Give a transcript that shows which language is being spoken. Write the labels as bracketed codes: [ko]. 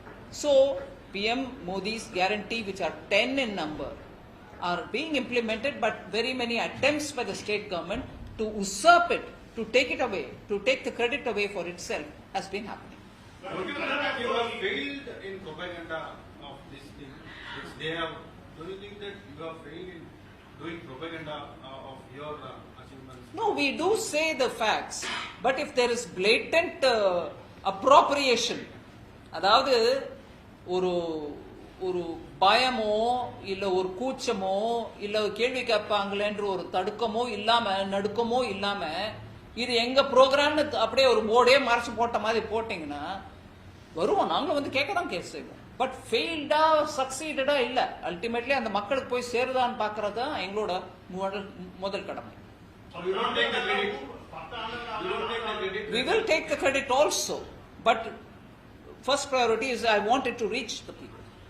[en] So PM Modi's guarantee, which are 10 in number, are being implemented, but very many attempts by the state government to usurp it, to take it away, to take the credit away for itself, has been happening. You have failed in propaganda of this thing, which they have. Do you think that you have failed in doing propaganda of your achievements? No, we do say the facts, but if there is blatant appropriation, [ta] அதாவது ஒரு பயமோ இல்ல ஒரு கூச்சமோ இல்ல கேள்வி கேட்பாங்களேன்ற ஒரு தடுக்கமோ இல்லாம, நடுக்கமோ இல்லாம, இது எங்க ப்ரோக்ராம்னு அப்படியே ஒரு போர்டே மறைச்சு போட்ட மாதிரி போட்டீங்கன்னா வருவோம், நாங்களும் வந்து கேட்க தான் கேஸ் செய்வோம். [en] but ஃபெயில்டா சக்சீடடா [ta] இல்ல, அல்டிமேட்லி அந்த மக்களுக்கு போய் சேருதான்னு பாக்குறது தான் எங்களோட முதல் கடமை. [en] You don't take the credit. You don't take the credit. We will take the credit also, but first priority is I want it to reach the people.